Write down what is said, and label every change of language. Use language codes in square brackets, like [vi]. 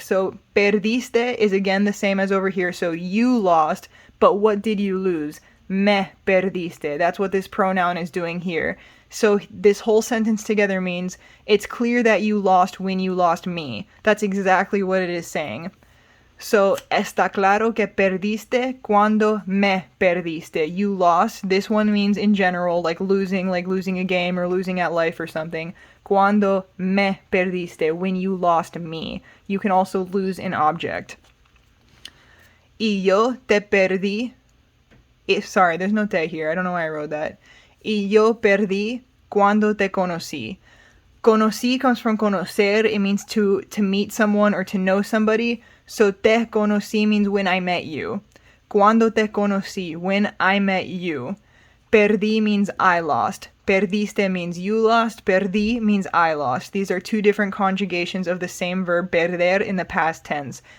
[en] So perdiste is again the same as over here. So you lost, but what did you lose? [es] Me perdiste. [en] That's what this pronoun is doing here. So this whole sentence together means it's clear that you lost when you lost me. That's exactly what it is saying. [es] So, está claro que perdiste cuando me perdiste. [en] You lost. This one means in general, like losing a game or losing at life or something. [es] Cuando me perdiste, [en] when you lost me. You can also lose an object. [es] Y yo te perdí. [en] Sorry, there's no te here. I don't know why I wrote that. [es] Y yo perdí cuando te conocí. [en] Conocí comes from conocer. It means to meet someone or to know somebody. So te conocí means when I met you. [es] Cuando te conocí, [en] when I met you. Perdí means I lost. Perdiste means you lost. Perdí means I lost. These are two different conjugations of the same verb perder in the past tense.